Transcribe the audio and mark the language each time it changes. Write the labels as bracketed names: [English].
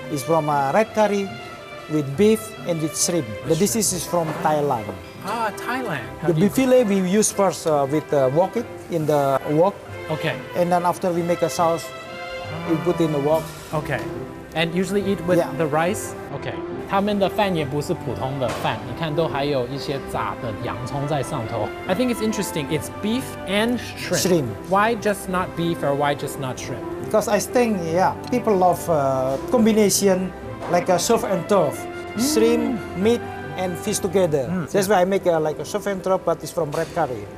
[English] It's from red curry with beef and with shrimp. The disease is from Thailand. Ah, Thailand. The beef fillet we use first with wok it in the wok. Okay. And then after we make a sauce, we put in the wok. Okay. And usually eat with Yeah. the rice? Okay. [Chinese] 他们的饭也不是普通的饭，你看都还有一些炸的洋葱在上头。 [English] I think it's interesting. It's beef and shrimp. Shrimp. Why just not beef or why just not shrimp? Because I think, people love combination like a surf and turf. Shrimp, meat, and fish together. That's why I make like a surf and turf, but it's from red curry.